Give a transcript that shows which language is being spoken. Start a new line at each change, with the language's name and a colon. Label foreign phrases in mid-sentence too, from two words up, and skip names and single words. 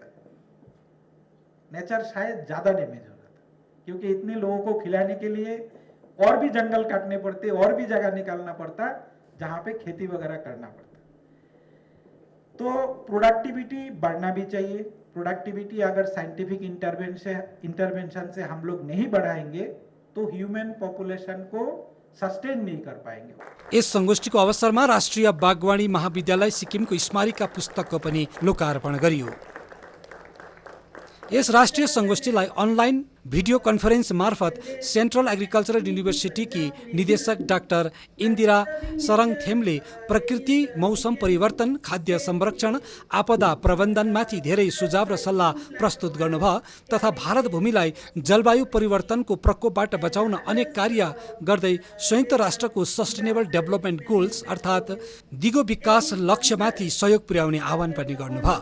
Hindi: नेचर शायद ज्यादा डैमेज हो जाता, क्योंकि इतने लोगों को खिलाने के लिए और भी जंगल काटने पड़ते, और भी जगह निकालना पड़ता जहां पे खेती वगैरह करना पड़ता। तो प्रोडक्टिविटी बढ़ना भी चाहिए। प्रोडक्टिविटी अगर
English: scientific intervention
Hindi: से हम लोग नहीं बढ़ाएंगे तो
English: human population
Hindi: को सस्टेन नहीं कर पाएंगे।
Nepali: यस संगोष्ठीको अवसरमा राष्ट्रिय बागवानी महाविद्यालय सिक्किमको स्मारिका पुस्तकको पनि लोकार्पण गरियो। यस राष्ट्रिय संगोष्ठीलाई
English: online video conference
Nepali: मार्फत सेन्ट्रल एग्रिकल्चरल युनिभर्सिटीकी निदेशक डाक्टर इन्दिरा सरङथेमले प्रकृति, मौसम परिवर्तन, खाद्य संरक्षण, आपदा प्रबन्धनमाथि धेरै सुझाव र सल्लाह प्रस्तुत गर्नुभयो तथा भारत भूमिलाई जलवायु परिवर्तनको प्रकोपबाट बचाउन अनेक कार्य गर्दै संयुक्त राष्ट्रको सस्टेनेबल डेभलपमेन्ट गोल्स अर्थात् दिगो विकास लक्ष्यमाथि सहयोग पुर्याउने आह्वान पनि गर्नुभयो।